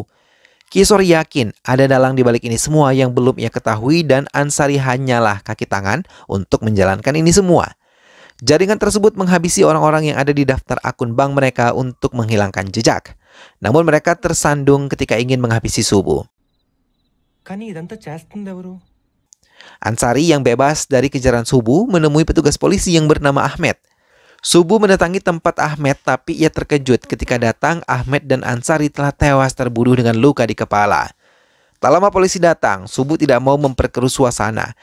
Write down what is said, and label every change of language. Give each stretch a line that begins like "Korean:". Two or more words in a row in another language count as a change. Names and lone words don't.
Indonesian: Kishore yakin ada dalang di balik ini semua yang belum ia ketahui dan Ansari hanyalah kaki tangan untuk menjalankan ini semua. Jaringan tersebut menghabisi orang-orang yang ada di daftar akun bank mereka untuk menghilangkan jejak. Namun mereka tersandung ketika ingin menghabisi Subuh.
Telugu: కానీ ఇదంతా చేస్తుంది ఎవరు?
Indonesian: Ansari yang bebas dari kejaran Subuh menemui petugas polisi yang bernama Ahmed. Subuh mendatangi tempat Ahmed tapi ia terkejut ketika datang Ahmed dan Ansari telah tewas terbunuh dengan luka di kepala. Tak lama polisi datang, Subuh tidak mau memperkeruh suasana.